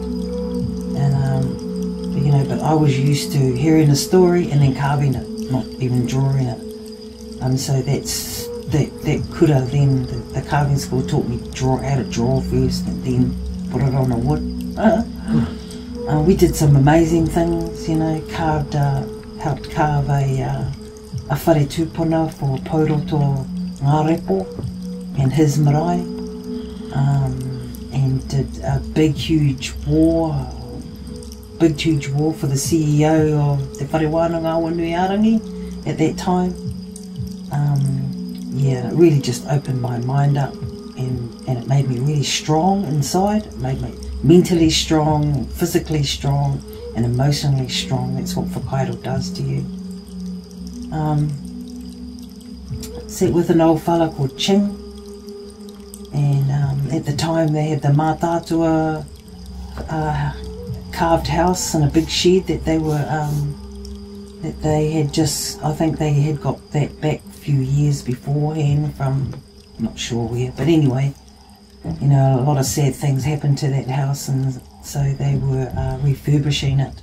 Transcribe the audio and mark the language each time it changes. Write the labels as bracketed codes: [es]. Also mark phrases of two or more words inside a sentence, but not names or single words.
[en] And you know, but I was used to hearing a story and then carving it, not even drawing it. So that could have then, the carving school taught me how to draw first and then put it on the wood. We did some amazing things, you know, helped carve a [mi] whare tūpuna [en] for Pauroto Ngārepo and his marae, and did a big huge war for the CEO of the [mi] whare wānanga [en] Awanuiarangi at that time. Yeah, it really just opened my mind up, and it made me really strong inside. It made me mentally strong, physically strong, and emotionally strong. That's what whakairo does to you. Sat with an old fella called Ching, and at the time they had the mātātua carved house and a big shed that they were that they had just, I think they had got that back a few years beforehand from, not sure where, but anyway, you know, a lot of sad things happened to that house, and so they were refurbishing it.